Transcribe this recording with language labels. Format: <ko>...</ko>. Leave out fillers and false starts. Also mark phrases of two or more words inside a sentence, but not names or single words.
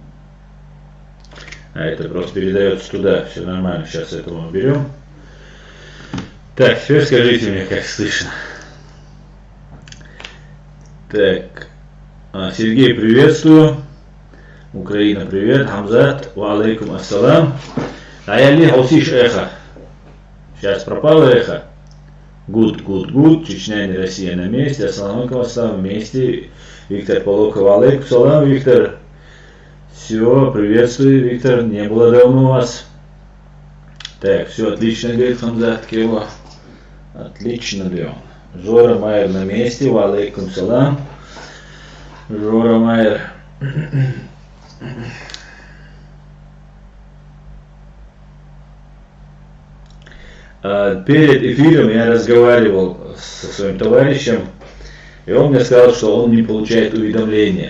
<ru>А это просто передается туда, все нормально, сейчас это мы уберем. Так, теперь скажите мне, как слышно. Так, Сергей, приветствую. Украина, привет. Хамзат,</ru> <ar>وعليكم السلام.</ar> <ru>А я не хаусиш эхо. Сейчас пропало эхо. Гуд. Чечня и Россия на месте.</ru> <ar>السلام عليكم، السلام,</ar> <ru>вместе. Виктор Полоков,</ru> <ar>عليكم سلام,</ar> <ru>Виктор. Все, приветствую, Виктор. Не было давно вас. Так, все отлично, говорит Хамзат Кева. Отлично, Леон. Жора Майер на месте.</ru> <ar>وعليكم سلام.</ar> <ru>Жора Майер. Перед эфиром я разговаривал со своим товарищем, и он мне сказал, что он не получает уведомления.</ru>